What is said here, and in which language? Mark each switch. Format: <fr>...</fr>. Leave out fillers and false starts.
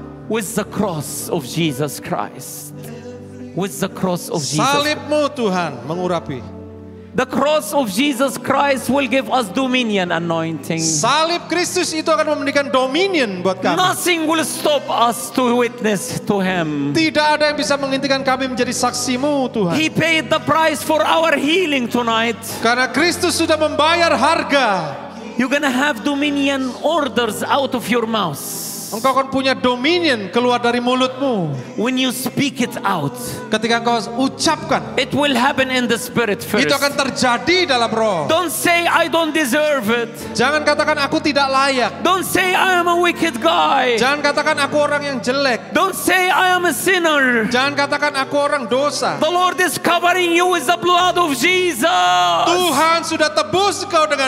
<en>with the cross of Jesus Christ, with the cross of Jesus,</en> <id>salibmu Tuhan mengurapi.</id> <en>the cross of Jesus Christ will give us dominion anointing.</en> <id>Salib Kristus itu akan memberikan dominion buat kami.</id> <en>Nothing will stop us to witness to Him.</en> <id>Tidak ada yang bisa menghentikan kami menjadi saksimu Tuhan.</id> <en>He paid the price for our healing tonight.</en> <id>Karena Kristus sudah membayar harga.</id> <en>You're gonna have dominion orders out of your mouth.</en> <id>Engkau akan punya dominion keluar dari mulutmu.</id> <en>When you speak it out,</en> <id>Ketika engkau ucapkan,</id> <en>it will happen in the spirit first.</en> <id>itu akan terjadi dalam roh.</id> <en>Don't say I don't deserve it.</en> <id>Jangan katakan aku tidak layak.</id> <en>Don't say I am a wicked guy.</en> <id>Jangan katakan aku orang yang jelek.</id> <en>Don't say I am a sinner.</en> <id>Jangan katakan aku orang dosa.</id> <en>The Lord is covering you with the blood of Jesus.</en> <id>Tuhan sudah tebus kau dengan</id>